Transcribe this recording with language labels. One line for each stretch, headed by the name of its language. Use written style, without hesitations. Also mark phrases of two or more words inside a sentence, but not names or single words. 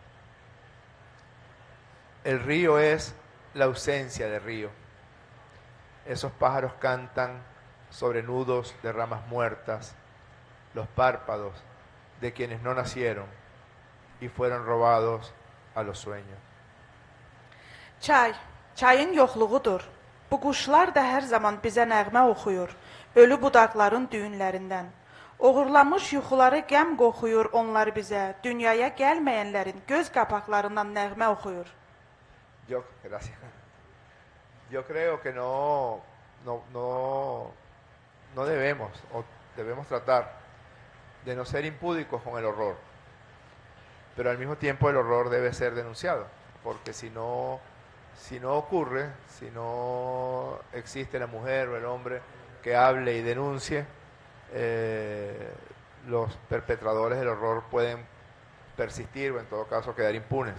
Spanish: El río es la ausencia de río. Esos pájaros cantan sobre nudos de ramas muertas, los párpados de quienes no nacieron y fueron robados a los sueños.
Azerbaijani: Çayın yoxluğudur. Bu quşlar da hər zaman bizə nəğmə oxuyur, ölü budaqların düyünlərindən. Oğurlamış yuxuları qəm qoxuyur onlar bizə, dünyaya gəlməyənlərin göz qapaqlarından nəğmə oxuyur.
Spanish: Gracias. Yo creo que no debemos, o debemos tratar de no ser impúdicos con el horror, pero al mismo tiempo el horror debe ser denunciado, porque si no ocurre, si no existe la mujer o el hombre que hable y denuncie, los perpetradores del horror pueden persistir o en todo caso quedar impunes.